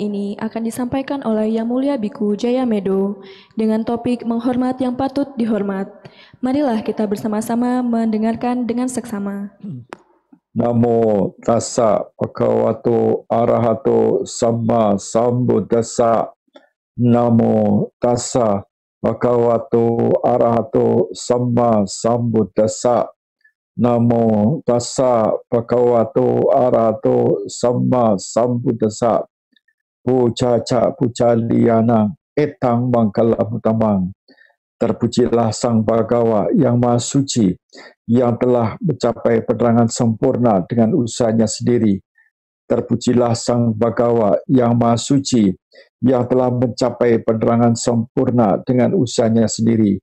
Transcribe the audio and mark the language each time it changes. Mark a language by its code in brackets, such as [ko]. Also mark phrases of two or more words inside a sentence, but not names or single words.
[id] ini akan disampaikan oleh Yang Mulia Biku Jaya Medo dengan topik menghormat yang patut dihormat. Marilah kita bersama-sama mendengarkan dengan seksama. [pi] Namo tassa bhagavato arahato samma sambuddhassa. Namo tassa bhagavato arahato samma sambuddhassa. Namo tassa bhagavato arahato samma sambuddhassa. Puja puja liyana etang mangkala utamang. [id] Terpujilah Sang Bhagawa yang Maha Suci, yang telah mencapai penerangan sempurna dengan usahanya sendiri. Terpujilah Sang Bhagawa yang Maha Suci, yang telah mencapai penerangan sempurna dengan usahanya sendiri.